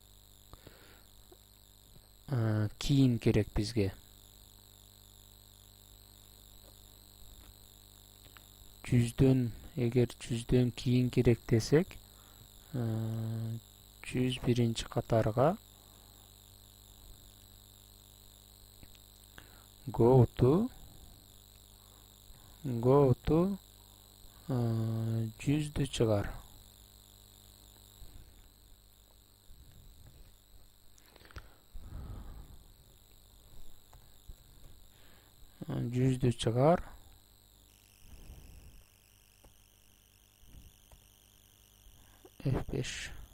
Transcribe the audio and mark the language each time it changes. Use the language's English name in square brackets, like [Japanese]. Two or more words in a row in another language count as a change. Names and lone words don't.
[Kyrgyz] Кийин керек бизге. 100дөн эгер 100дөн кийин керек десек 101-ci катарга [English] go to [Kyrgyz] 100'dü чыгар. Жүздү чыгар. F5.